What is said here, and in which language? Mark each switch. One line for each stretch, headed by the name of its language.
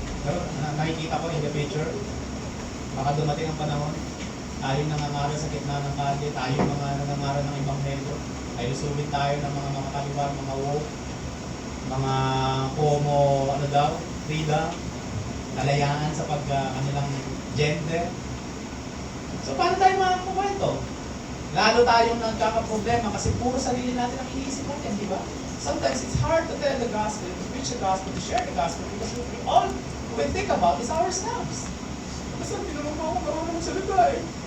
Filipino: Pero nakikita ko in the picture, baka dumating ang panahon, tayo nangangaral sa gitna ng kalye, tayo mga nangangaral ng ibang medyo, ay lusubin tayo ng mga kaliwa, mga woke, mga homo, freedom, kalayaan sa kanilang gender. So paano tayo makakukwento? Lalo tayong nagkakaproblema kasi puro sarili natin ang iniisip natin, di ba?
English: Sometimes it's hard to tell the gospel, to preach the gospel, to share the gospel because all we think about is ourselves.
Filipino: Kasi ang tinanong mo ako, marunong magsalita eh.